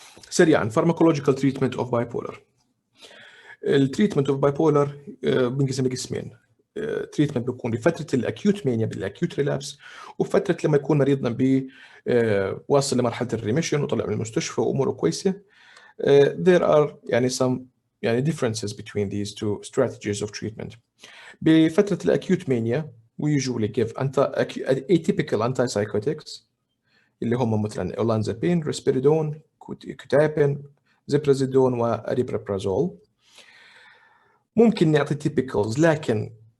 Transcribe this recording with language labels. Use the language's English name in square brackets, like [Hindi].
[Arabic] سريعا [English] pharmacological treatment of bipolar. [Arabic] التريتمنت اوف بايبولر بنقسم لقسمين. تريتمنت بيكون بفتره الاكيوت مانيا بالاكيوت ريلابس، وفتره لما يكون مريضنا واصل لمرحله الريميشن وطلع من المستشفى واموره كويسه. [English] there are [Arabic] يعني [English] some يعني differences between these two strategies of treatment. [Arabic] بفتره الاكيوت مانيا [English] we usually give atypical antipsychotics [Arabic] اللي هم مثلا [English] olanzapine, risperidone, quetiapine, ziprasidone [Arabic] واريبرابرازول. ممكن نعطي [English] typicals [Arabic] لكن